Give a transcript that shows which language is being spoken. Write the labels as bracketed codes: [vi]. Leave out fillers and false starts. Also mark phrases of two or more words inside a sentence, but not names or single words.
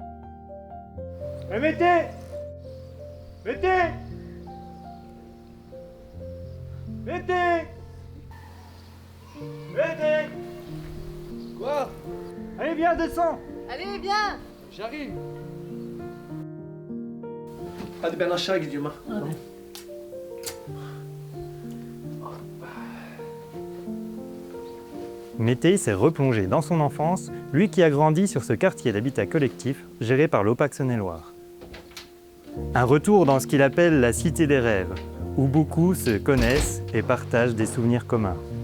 [fr] Mété! Mété! Mété! Mété! Quoi? Allez, viens, descends! Allez, viens! J'arrive. [tr] Hadi ben aşağı gidiyorum ha. Tamam. [fr] Mété s'est replongé dans son enfance, lui qui a grandi sur ce quartier d'habitat collectif géré par l'OPAC Saône-et-Loire. Un retour dans ce qu'il appelle la cité des rêves, où beaucoup se connaissent et partagent des souvenirs communs.